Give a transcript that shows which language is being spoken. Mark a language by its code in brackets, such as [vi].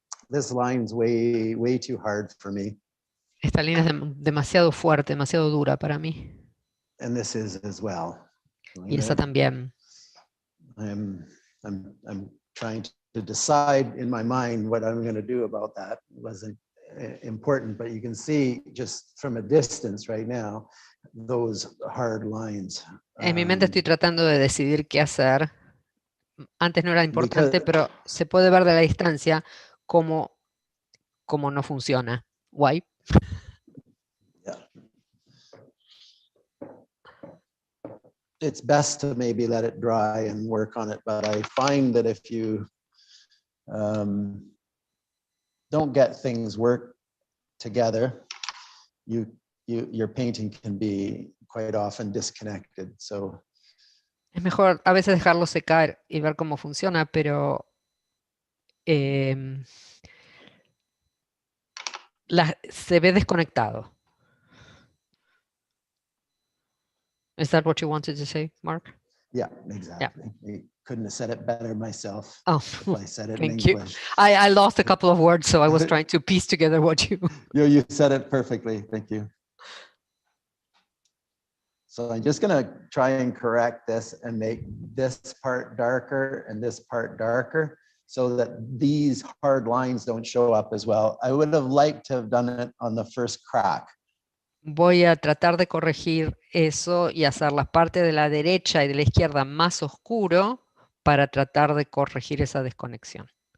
[en] This line's way too hard for me. [es] Esta línea es demasiado fuerte, demasiado dura para mí. [en] And this is as well. [es] Y esa también. [en] I'm trying to decide in my mind what I'm going to do about that. It wasn't important, but you can see just from a distance right now, those hard lines. [es] En mi mente estoy tratando de decidir qué hacer. Antes no era importante, pero se puede ver de la distancia cómo no funciona. [en] Why? Yeah. It's best to maybe let it dry and work on it, but I find that if you don't get things work together, your painting can be quite often disconnected. So [es] Es mejor a veces dejarlo secar y ver cómo funciona, pero se ve desconectado. [en] Is that what you wanted to say, Mark? yeah, exactly. I couldn't have said it better myself. Oh, if I said it in thank you. English. I lost a couple of words, so I was trying to piece together what you... You said it perfectly. Thank you. So I'm just going to try and correct this and make this part darker and this part darker so that these hard lines don't show up as well. I would have liked to have done it on the first crack. [es] Voy a tratar de corregir eso y hacer la parte de la derecha y de la izquierda más oscuro para tratar de corregir esa desconexión.